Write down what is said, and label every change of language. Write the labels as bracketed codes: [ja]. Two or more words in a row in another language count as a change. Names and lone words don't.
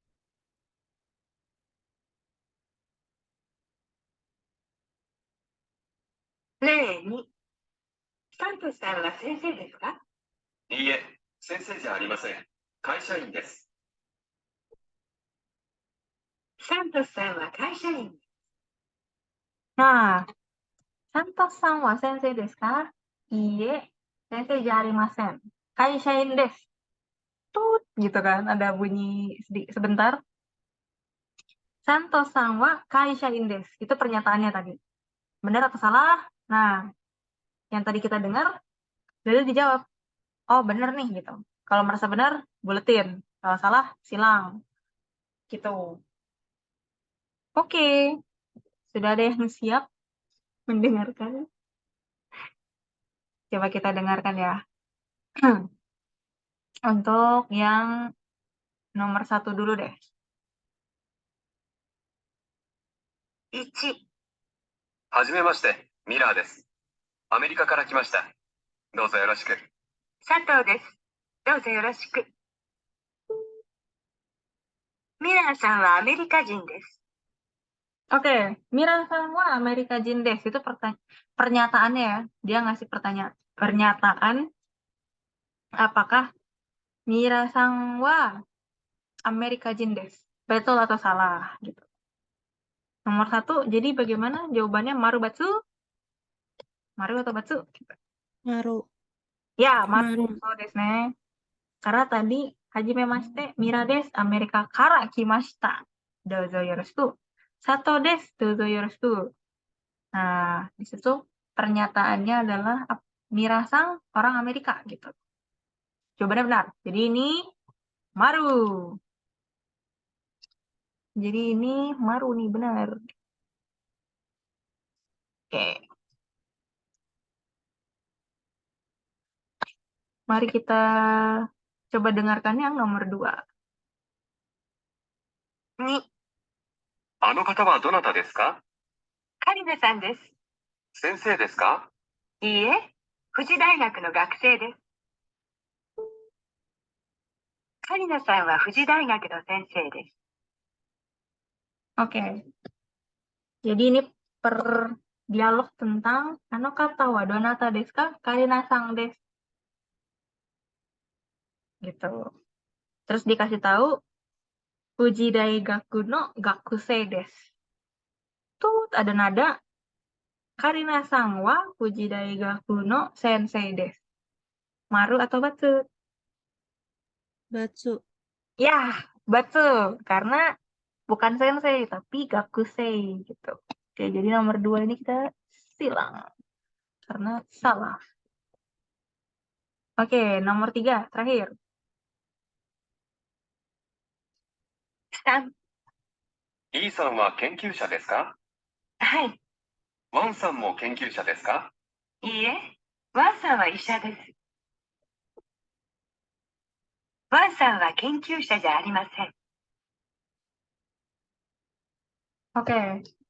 [ja] に、サントスさんは先生ですか? いいえ、先生じゃありません。会社員です。サントスさんは会社員. Nah, サントスさんは先生ですか? Iye, 先生じゃありません. 会社員です. [id] Tut, gitu kan, ada bunyi sebentar. [ja] サントスさんは会社員です. [id] Itu pernyataannya tadi. Benar atau salah? Nah, yang tadi kita dengar, lalu dijawab. Oh, benar nih, gitu. Kalau merasa benar, buletin. Kalau salah, silang. Gitu. Oke. Sudah ada yang siap mendengarkan? Coba kita dengarkan ya. Untuk yang nomor 1 dulu deh. 1. [ja] はじめまして、ミラーです。アメリカから来ました。どうぞよろしく。佐藤です。どうぞよろしく。ミラーさんはアメリカ人です。Oke, ミラーさんはアメリカ人です. [id] Itu pernyataannya ya. Dia ngasih pernyataan apakah [ja] ミラーさんはアメリカ人です. [id] Betul atau salah gitu. Nomor 1, jadi bagaimana jawabannya? [ja] まるばつ? [id] Maru atau batsu? Maru. Ya, Maru. [ja] まる。そうですね. [id] Karena tadi [ja] はじめまして、ミラーです、アメリカから来ました. どうぞよろしく。佐藤です、どうぞよろしく. [id] Nah, di situ pernyataannya adalah Mira-san orang Amerika gitu. Jawabannya benar. Jadi ini Maru. Jadi ini Maru nih, benar. Oke. Mari kita coba dengarkan yang nomor 2. 2. [ja] あの方はどなたですか？カリナさんです。先生ですか？いいえ、富士大学の学生です。カリナさんは富士大学の先生です。Oke. [id] Jadi ini per dialog tentang kata [ja] はどなたですか? カリナさんです. [id] Gitu. Terus dikasih tahu [ja] 富士大学の学生です. [id] Tuh ada nada [ja] カリナさんは富士大学の先生です. [id] Maru atau batsu? Batsu. Ya, batsu. Karena bukan sensei, tapi gakusei gitu. Oke, jadi nomor 2 ini kita silang. Karena salah. Oke, nomor 3, terakhir. 3. [ja] イーさんは研究者ですか？はい。ワンさんも研究者ですか？いいえ、ワンさんは医者です。ワンさんは研究者じゃありません。Oke.